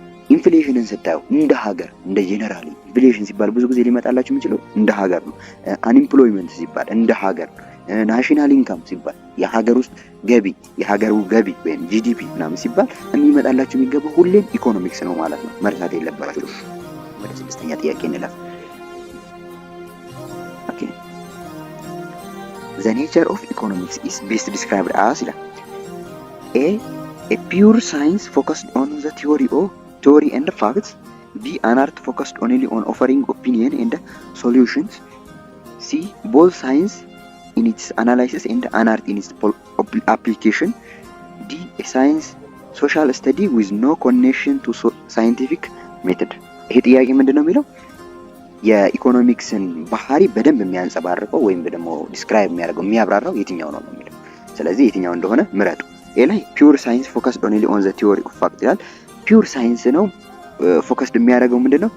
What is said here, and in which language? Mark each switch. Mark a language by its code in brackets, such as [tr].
[am] ኢንፍሌሽንን ስታዩ እንደ ሀገር እንደ ጄኔራሊ ኢንፍሌሽን ሲባል ብዙ ጊዜ ሊመጣላችሁ የሚችለው እንደ ሀገር ነው። አንኤምፕሎይመንት ሲባል እንደ ሀገር፣ ናሽናል ኢንካም ሲባል የሀገር ውስጥ ገቢ የሀገሩ ገቢ ወይም ጂዲፒ ምናምን ሲባል የሚመጣላችሁ የሚገባው ሁሌም ኢኮኖሚክስ ነው ማለት ነው። መርሳት የለባችሁ። ወደ ስድስተኛ ጥያቄ እንለፍ። [en] ኦኬ the nature of economics is best described as ይላል a pure science focused on the theory and facts. B an art focused only on offering opinion and solutions. C both science in its analysis and an art in its application. D a science social study with no connection to scientific method. [am] ይሄ ጥያቄ ምንድነው የሚለው የኢኮኖሚክስን ባህሪ በደንብ የሚያንጸባርቀው ወይም ደግሞ ዲስክራይብ የሚያደርገው የሚያብራራው የትኛው ነው የሚለው። ስለዚህ የትኛው እንደሆነ ምረጡ። ኤ ላይ [en] ፒውር ሳይንስ ፎከስድ ኦንሊ ኦን ዘ ቲዮሪ ኦፍ ፋክት [am] ይላል። ፒውር ሳይንስ ነው ፎከስድ የሚያደርገው ምንድነው?